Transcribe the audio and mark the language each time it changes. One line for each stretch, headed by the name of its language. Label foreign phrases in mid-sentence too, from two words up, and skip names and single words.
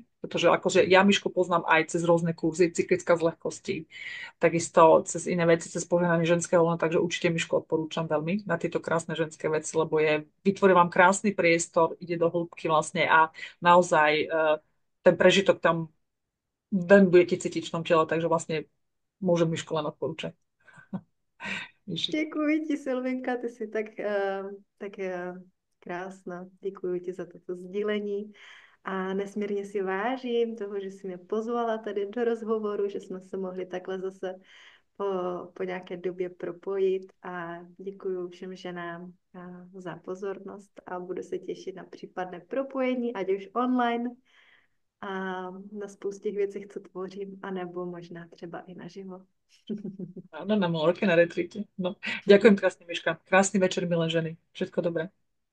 Slovak: Pretože akože ja Myšku poznám aj cez rôzne kurzy, cyklická z ľahkosti, takisto cez iné veci, cez požehnanie ženského lona, takže určite Myšku odporúčam veľmi na tieto krásne ženské veci, lebo vytvorí vám krásny priestor, ide do hĺbky vlastne a naozaj ten prežitok tam veľmi budete cítiť v tom tele, takže vlastne môžem Myšku len odporúčať.
Czech: Děkuji ti, Silvinka, ty jsi tak krásná. Děkuji ti za toto sdílení a nesmírně si vážím toho, že jsi mě pozvala tady do rozhovoru, že jsme se mohli takhle zase po, po nějaké době propojit a děkuji všem ženám za pozornost a budu se těšit na případné propojení, ať už online a na spoustě věcí, co tvořím, anebo možná třeba i naživo.
Slovak: Áno, na Malorke, na retreate. No. Ďakujem krásne, Miška. Krásny večer, milé ženy. Všetko dobré.